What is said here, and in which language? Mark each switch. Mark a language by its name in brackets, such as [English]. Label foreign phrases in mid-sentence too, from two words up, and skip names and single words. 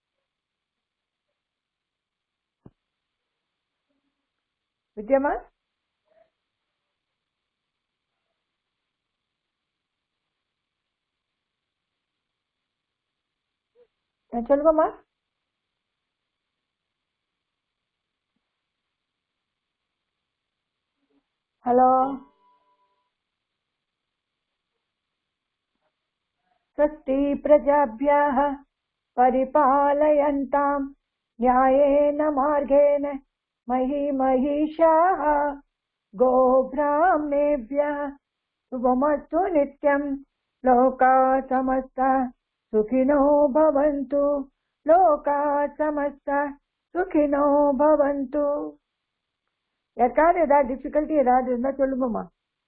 [Tamil] வித்யாம்மா சொல்லுங்கம்மா. ஹலோ. [Sanskrit] स्वस्ति प्रजाभ्यः परिपालयन्तां न्यायेन मार्गेण महिषाः गोब्राह्मणेभ्यः शुभमस्तु नित्यं लोकाः समस्ताः सुखिनो भवन्तु लोकाः समस्ताः सुखिनो भवन्तु. [Tamil] யாருக்காவது ஏதாவது டிஃபிகல்ட்டி ஏதாவது இருந்தா சொல்லுங்கம்மா.